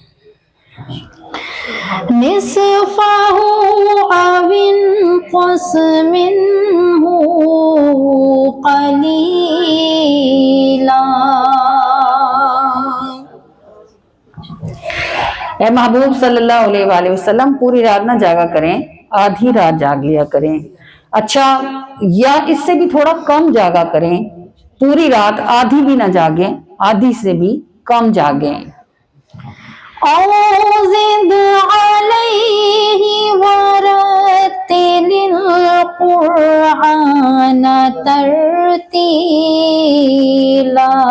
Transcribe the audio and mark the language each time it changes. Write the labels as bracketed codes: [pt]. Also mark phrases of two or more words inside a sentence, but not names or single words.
[ar] نصفه أو انقص منه قليلا. [ur] اے محبوب [ar] صلى الله عليه وسلم [ur] پوری رات نہ جاگا کریں، آدھی رات جاگ لیا کریں. اچھا، یا اس سے بھی تھوڑا کم جاگا کریں، پوری رات آدھی بھی نہ جاگیں، آدھی سے بھی کم جاگیں. [ar] أو زد عليه ورتل القرآن ترتيلا.